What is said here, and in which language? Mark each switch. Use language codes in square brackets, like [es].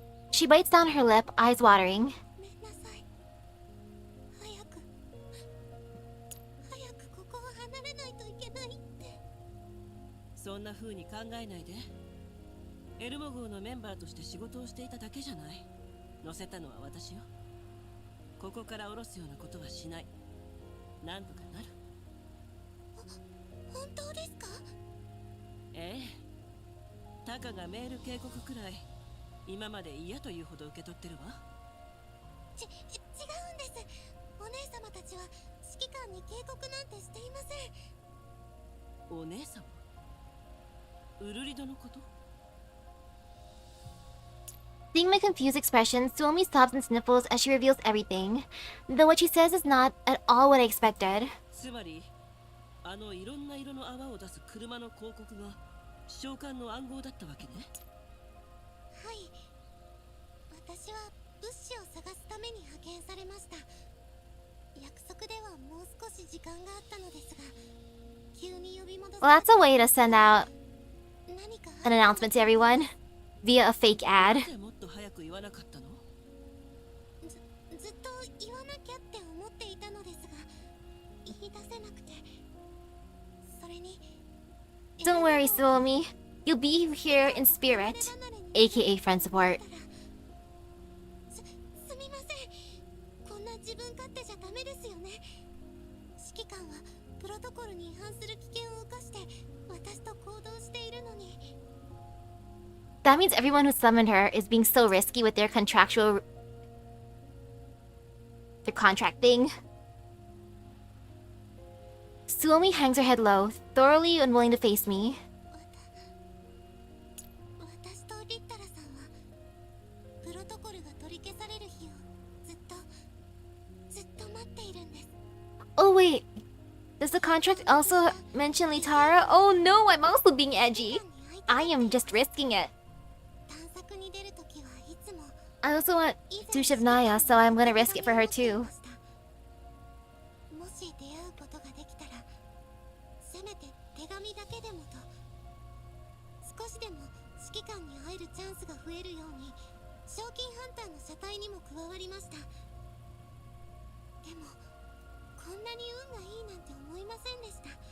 [en] She bites down her lip, eyes watering. [ja] ごめんなさい。早くここを離れないといけないって。そんな風に考えないで。エルモ号のメンバーとして仕事をしていただけじゃない。乗せたのは私よ。ここから降ろすようなことはしない。なんとかなる。本当ですか？ええ。タカがメール警告くらい今まで嫌というほど受け取ってるわ。違うんです。お姉様たちは指揮官に警告なんてしていません。お姉様、ウルリドのこと？ [en] Seeing my confused expression, Suomi sobs and sniffles as she reveals everything, though what she says is not at all what I expected. [ja] つまりいろんな色の泡を出す車の広告が召喚の暗号だったわけね。はい、私は物資を探すために派遣されました。約束ではもう少し時間があったのですが、急に呼び戻さ [en] Well, that's a way to send out [ja] 何か [en] an announcement to everyone via a fake ad. [ja] もっと早く言わなかったの？ずっと言わなきゃって思っていたのですが、言い出せなくて。それに [en] Don't worry, Suomi. You'll be here in spirit, aka friend support. [ja] すみません。こんな自分勝手じゃダメですよね。指揮官はプロトコルに違反する危険を冒して私と行動しているのに。 [en] That means everyone who summoned her is being so risky with their contract thing. Suomi hangs her head low, thoroughly unwilling to face me. [ja] 私とリッタラさんはプロトコルが取り消される日をずっと待っているんです。 [en] Oh wait, does the contract also mention Litara? Oh no, I'm also being edgy. I am just risking it. [ja] 探索に出るときはいつも [en] I also want Dushevnaya, so I'm gonna risk it for her too. [ja] もし出会うことができたら、せめて手紙だけでもと。少しでも指揮官に会えるチャンスが増えるように、賞金ハンターの車体にも加わりました。でもこんなに運がいいなんて思いませんでした。